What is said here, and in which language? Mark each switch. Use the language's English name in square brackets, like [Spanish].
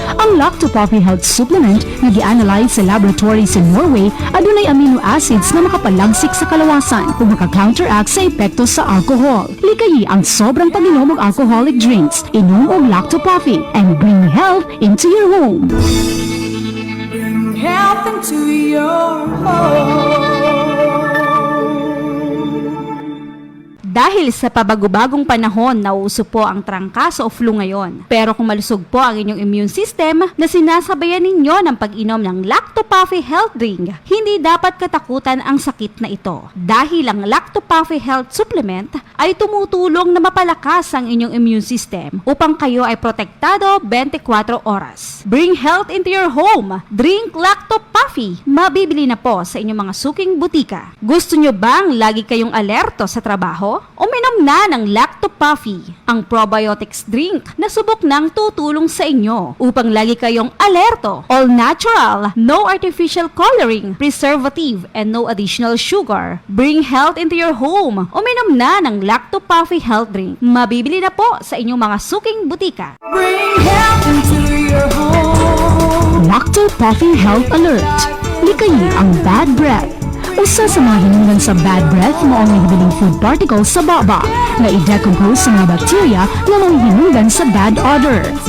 [Cebuano] Ang Lacto Puffy Health Supplement nga gi-analyze sa laboratory sa Norway adunay amino acids na makapalagsik sa kalawasan ug maka-counteract sa epekto sa alcohol. Likayi ang sobrang pag-inom og alcoholic drinks. Inom og Lacto Puffy [English] and bring health into your home. Bring health into your home. [Filipino] Dahil sa pabagubagong panahon, nauuso po ang trangkaso o flu ngayon. Pero kung malusog po ang inyong immune system na sinasabayan ninyo ng pag-inom ng Lacto Puffy Health Drink, hindi dapat katakutan ang sakit na ito. Dahil ang Lacto Puffy Health Supplement ay tumutulong na mapalakas ang inyong immune system upang kayo ay protektado 24 oras. [English] Bring health into your home. Drink Lacto Puffy. [Filipino] Mabibili na po sa inyong mga suking butika. Gusto nyo bang lagi kayong alerto sa trabaho? Uminom na ng Lacto Puffy, ang probiotics drink na subok nang tutulong sa inyo upang lagi kayong alerto. [English] All natural, no artificial coloring, preservative, and no additional sugar. Bring health into your home. [Filipino] Uminom na ng Lacto Puffy Health Drink. Mabibili na po sa inyong mga suking butika. [English] Bring health into your home. [Cebuano] Lacto Puffy Health Alert. Likayi ang bad breath. Usa sa mga hinungdan sa bad breath mo ang nahibiling food particles sa baba na i-decompose sa mga bacteria na mga hinungdan sa bad odor.